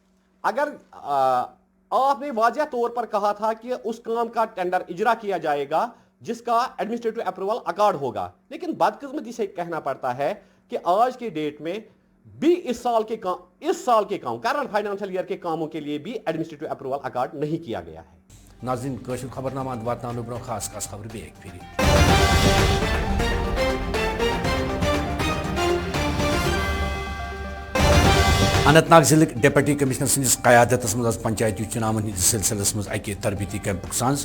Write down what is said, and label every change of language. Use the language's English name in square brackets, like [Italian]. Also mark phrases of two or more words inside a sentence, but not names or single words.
[Urdu] اگر آپ نے واضح طور پر کہا تھا کہ اس کام کا ٹینڈر اجرا کیا جائے گا جس کا [English] administrative approval accord [Urdu] ہوگا, لیکن بدقسمتی سے کہنا پڑتا ہے کہ آج کے ڈیٹ میں بھی اس سال کے کام [English] current financial year [Urdu] کے کاموں کے لیے بھی [English] administrative approval accord [Urdu] نہیں کیا گیا ہے. [Kashmiri] ناظرین کاشر خبرنامہ واتناونہٕ برونٛہہ خاص خاص خبر بیٚیہِ اکہِ پھِرِ. اننت ناگ ضلع [English] deputy commissioner [Kashmiri] سندس قیادتس مز پنچایتی چناون ہندس سلسلس مز اکہ تربیتی کیمپک سانز.